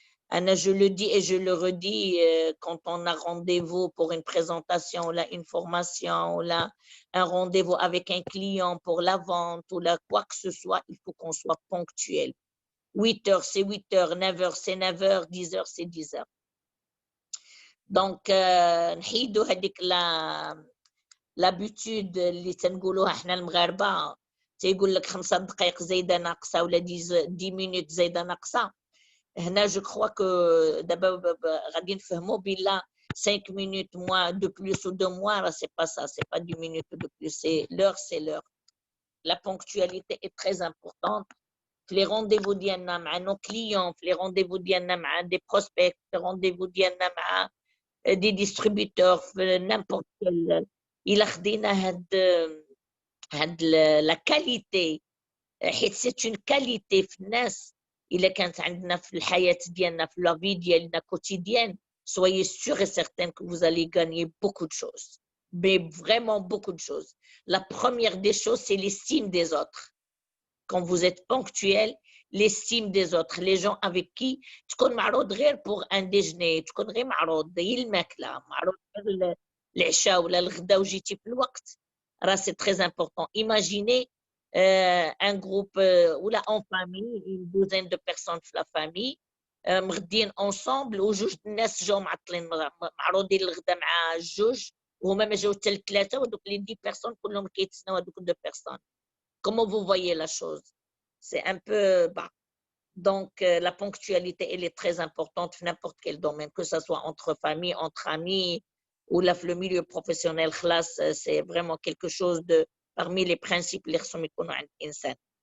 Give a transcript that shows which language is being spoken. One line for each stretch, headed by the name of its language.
French: Anna, je le dis et je le redis, quand on a rendez-vous pour une présentation, là, une formation, là, un rendez-vous avec un client pour la vente ou là, quoi que ce soit, il faut qu'on soit ponctuel. 8 heures, c'est 8 heures, 9 heures, c'est 9 heures, 10 heures, c'est 10 heures. Donc,
Arabic: نحيدوا هذيك l'habitude اللي تنقولوها احنا المغاربة تيقول لك 5 دقائق زايدة ناقصة ولا 10 minutes زايدة ناقصة. هنا
French: je crois que d'abord
Arabic: غادي نفهموا بلا
French: 5 minutes moins de plus ou de moins, c'est pas ça, c'est pas 10 minutes de plus, c'est l'heure, c'est l'heure. La ponctualité est très importante. Les rendez-vous
Arabic: ديالنا مع
French: nos clients, les rendez-vous ديالنا مع des prospects, les rendez-vous ديالنا مع des distributeurs, n'importe quel.
Arabic: إلا خدينا هاد
French: la qualité,
Arabic: حيت
French: c'est une qualité
Arabic: في الناس. إلا كانت عندنا في الحياة ديالنا في
French: la vie
Arabic: ديالنا
French: quotidienne, soyez sûrs et certains que vous allez gagner beaucoup de choses, mais vraiment beaucoup de choses. La première des choses, c'est l'estime des autres. Quand vous êtes ponctuel, l'estime des autres. Les gens avec qui
Arabic: تكون معروض غير
French: pour un déjeuner,
Arabic: تكون غير معروض هي الماكلة، معروض غير العشاء ولا الغداء وجيتي في الوقت. راه
French: c'est très important. Imaginez un groupe ou là en famille, une douzaine de personnes
Arabic: في
French: la famille
Arabic: مغدين
French: ensemble
Arabic: وجوج الناس جاو معطلين معروضين الغداء مع الجوج وهما ما جاو حتى الثلاثه ودوك لي 10 بيرسون كلهم كيتسناو هذوك دو بيرسون.
French: Comment vous voyez la chose? C'est un peu bas. Donc, la ponctualité, elle est très importante dans n'importe quel domaine, que ce soit entre familles, entre amis ou le milieu professionnel. C'est vraiment quelque chose de parmi les principes
Arabic: اللي خصهم يكونوا عند الإنسان.